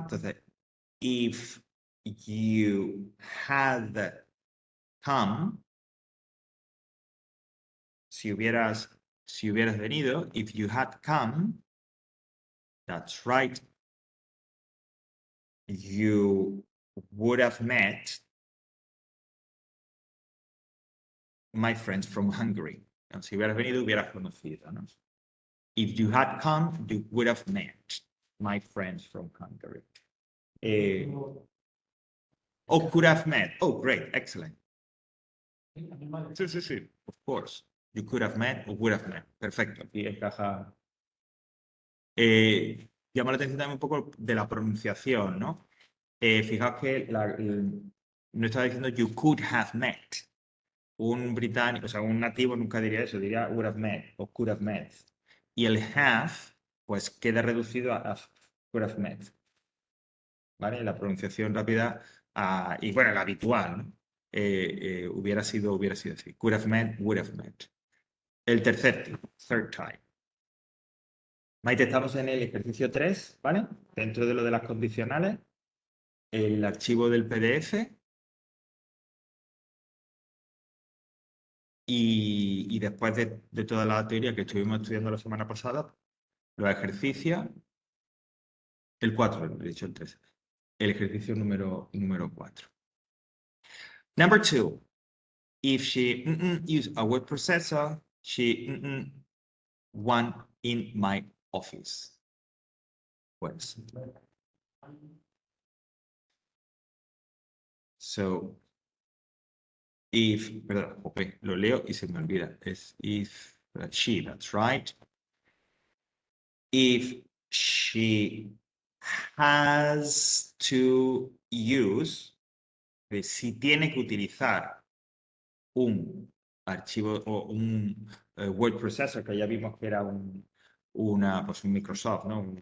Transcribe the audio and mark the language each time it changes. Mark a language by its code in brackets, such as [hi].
[en] Entonces, if you had come, [es] si hubieras venido, [en] if you had come, that's right, you would have met my friends from Hungary. [es] No, si hubieras venido, hubieras conocido, ¿no? [en] If you had come, you would have met my friends from Hungary. Oh, could have met. Oh, great, excellent. [es] Sí, sí, sí, [en] of course. You could have met or would have met. [es] Perfecto, aquí encaja. Llama la atención también un poco de la pronunciación, ¿no? Fijaos que no estaba diciendo [en] you could have met. [es] Un británico, o sea, un nativo nunca diría eso, diría [en] would have met [es] o [en] could have met. [es] Y el have, pues queda reducido a [en] could have met. [es] ¿Vale? La pronunciación rápida, y bueno, la habitual, ¿no? Hubiera sido así. [en] Could have met, would have met. [es] El tercer tipo, [en] third type. [es] Maite, estamos en el ejercicio 3, ¿vale? Dentro de lo de las condicionales, el archivo del PDF y después de toda la teoría que estuvimos estudiando la semana pasada, los ejercicios, el 4, he dicho el 3, el ejercicio número 4. [en] Number 2, if she use a word processor, she one in my office. [es] Pues, so, if, perdón, lo leo y se me olvida. Es if she, [en] that's right. If she has to use, [es] si tiene que utilizar un archivo o un word processor, que ya vimos que era pues un Microsoft, ¿no?